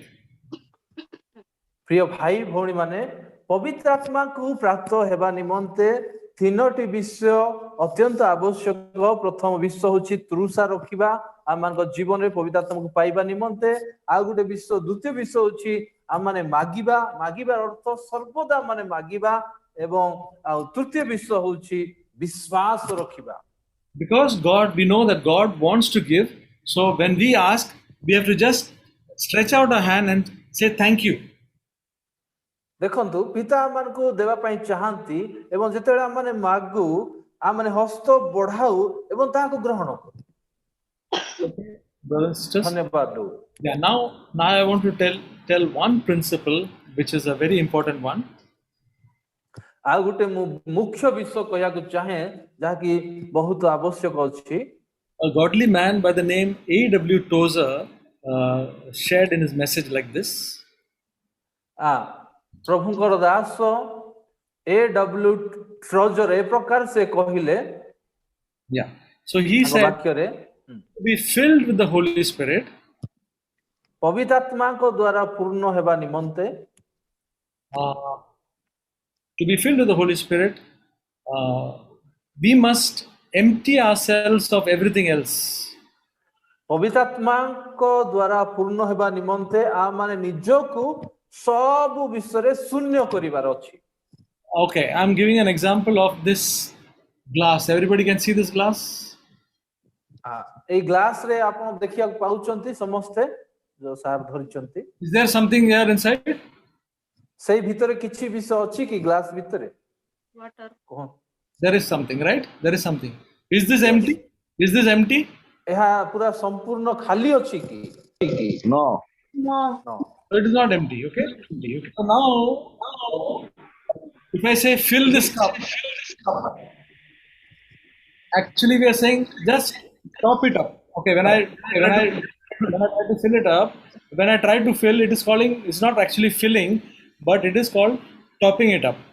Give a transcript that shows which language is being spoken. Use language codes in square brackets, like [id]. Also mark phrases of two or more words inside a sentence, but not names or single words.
[or] ପ୍ରିୟ ଭାଇ ଭଉଣୀ ମାନେ, ପବିତ୍ର ଆତ୍ମାକୁ ପ୍ରାପ୍ତ ହେବା ନିମନ୍ତେ ତିନୋଟି ବିଷୟ ଅତ୍ୟନ୍ତ ଆବଶ୍ୟକ। ପ୍ରଥମ ବିଷୟ ହେଉଛି ତୃଷା ରଖିବା ଆମମାନଙ୍କ ଜୀବନରେ ପବିତ୍ର ଆତ୍ମାକୁ ପାଇବା ନିମନ୍ତେ। ଆଉ ଗୋଟେ ବିଷୟ, ଦ୍ୱିତୀୟ ବିଷୟ ହେଉଛି ଆମମାନେ ମାଗିବା, ମାଗିବାର ଅର୍ଥ ସର୍ବଦା ମାନେ ମାଗିବା, ଏବଂ ଆଉ ତୃତୀୟ ବିଷୟ ହେଉଛି ବିଶ୍ୱାସ ରଖିବା। [en] Because we know that God wants to give, so when we ask, we have to just stretch out our hand and say thank you. [or] ଦେଖନ୍ତୁ, ପିତା ଆମମାନଙ୍କୁ ଦେବା ପାଇଁ ଚାହାନ୍ତି, ଏବଂ ଯେତେବେଳେ ଆମମାନେ ମାଗୁ, ଆମମାନେ ହସ୍ତ ବଢାଉ ଏବଂ ତାହାକୁ ଗ୍ରହଣ କରୁ। [en] Brothers and sisters, [or] ଧନ୍ୟବାଦ। [en] yeah, now I want to tell one principle which is a very important one. [or] ଆଉ ଗୋଟେ ମୁଖ୍ୟ ବିଷୟ କହିବାକୁ ଚାହେଁ, ଯାହାକି ବହୁତ ଆବଶ୍ୟକ ଅଛି। [en] A godly man by the name A.W. Tozer shared in his message like this. [or] ପ୍ରଭୁଙ୍କର ଦାସ A.W. Tozer ଏ ପ୍ରକାର ସେ କହିଲେ। [en] Yeah. So he said, [or] ବାକ୍ୟରେ [en] to be filled with the Holy Spirit, [or] ପବିତ୍ର ଆତ୍ମାଙ୍କ ଦ୍ୱାରା ପୂର୍ଣ୍ଣ ହେବା ନିମନ୍ତେ, [en] to be filled with the Holy Spirit, we must empty ourselves of everything else. [or] ପବିତ୍ର ଆତ୍ମାଙ୍କ ଦ୍ୱାରା ପୂର୍ଣ୍ଣ ହେବା ନିମନ୍ତେ ଆମମାନେ ନିଜକୁ ସବୁ ବିଷୟରେ ଶୂନ୍ୟ କରିବାର ଅଛି। [en] Okay, I'm giving an example of this glass. Everybody can see this glass? [or] এই ଗ୍ଲାସ ରେ ଆପଣ ଦେଖିବାକୁ ପାଉଛନ୍ତି ସମସ୍ତେ, ଯୋଉ ସାର୍ ଧରିଛନ୍ତି। [en] Is there something here inside? [or] ସେଇ ଭିତରେ କିଛି ବିଷୟ ଅଛି କି ଗ୍ଲାସ ଭିତରେ? [en] Water. There is something, right? There is something. Is this empty? Is this empty? [or] ଏହା ପୁରା ସମ୍ପୂର୍ଣ୍ଣ ଖାଲି ଅଛି କି? [en] No. No. No. So it is not empty, okay? So now, if I say fill this cup, actually we are saying just top it up. Okay, when I try to fill it up, when I try to fill, it's not actually filling, but it is called topping it up.